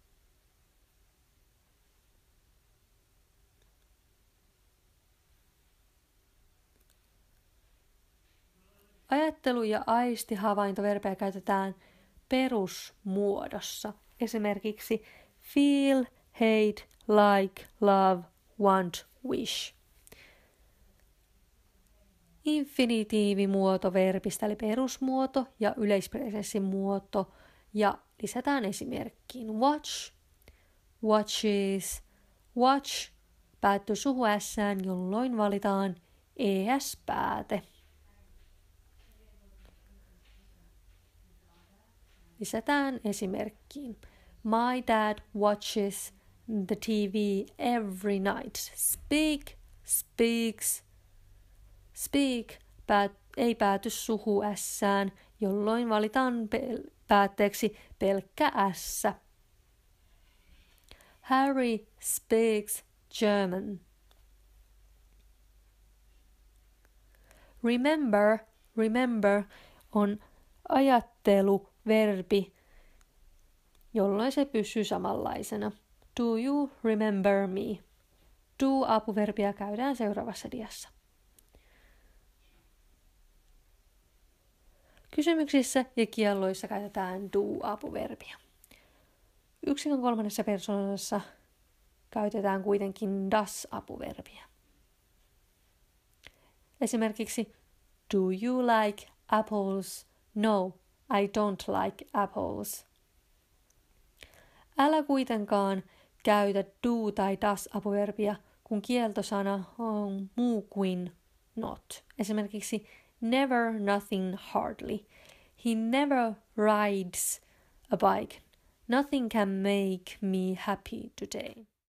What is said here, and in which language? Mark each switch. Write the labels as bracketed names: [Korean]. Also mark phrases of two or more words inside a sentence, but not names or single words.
[Finnish] Ajattelu- ja aistihavaintoverbejä käytetään perusmuodossa. [English] Esimerkiksi feel, hate, like, love, want, wish. [Finnish] Infinitiivimuoto verbistä eli perusmuoto ja yleispresenssin muoto ja lisätään esimerkkiin [English] watch, watches, watch [Finnish] päättyy suhu s:ään, jolloin valitaan es-pääte. Lisätään esimerkkiin. [English] My dad watches the TV every night. Speak, speaks. [Finnish] Speak ei pääty suhu s:ään, jolloin valitaan päätteeksi pelkkä s. [English] Harry speaks German. [Finnish] Remember on ajatteluverbi, jolloin se pysyy samanlaisena. [English] Do you remember me? [Finnish] Do-apuverbiä käydään seuraavassa diassa. Kysymyksissä ja kielloissa käytetään do-apuverbiä. Yksikön kolmannessa persoonassa käytetään kuitenkin das-apuverbiä. [English] Esimerkiksi do you like apples? No, I don't like apples. [Finnish] Älä kuitenkaan käytä do tai das-apuverbiä, kun kieltosana on muu kuin not. [English] Esimerkiksi never, nothing, hardly. He never rides a bike. Nothing can make me happy today.